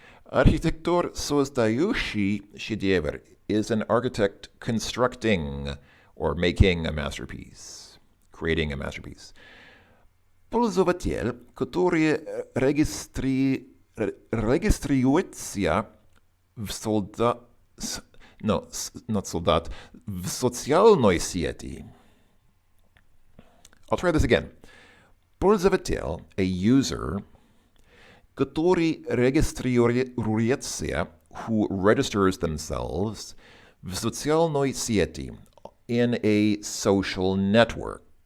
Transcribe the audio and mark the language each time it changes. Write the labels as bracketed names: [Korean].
[Russian] Архитектор, создающий шедевр, [English] is an architect constructing or making a masterpiece, creating a masterpiece. [Russian] Пользователь, который регистрируется в в социальной сети. [English] I'll try this again. [Russian] Пользователь, [English] a user, [Russian] который регистрируется, [English] who registers themselves, [Russian] в социальной сети, [English] in a social network.